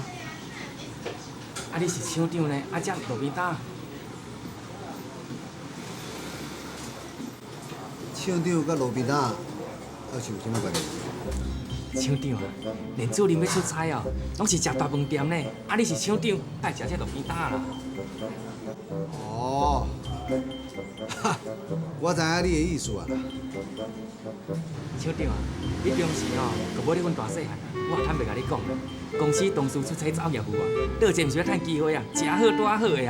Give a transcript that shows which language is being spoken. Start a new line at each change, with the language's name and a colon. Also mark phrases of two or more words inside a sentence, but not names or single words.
Min Nan Chinese: 啊，你是厂长呢？啊，这路边摊。厂长甲路边摊，还是有啥物关系？厂长啊，连主任要出差哦，拢是食大饭店呢。啊，你是厂长，爱食这路边摊啦。哦，我知影你的意思啊。厂长啊，你平时哦，就无咧阮大细汉啊，我坦白甲你讲啦，公司同事出差走业务啊，倒钱毋是要趁机会啊，食好住好的啊。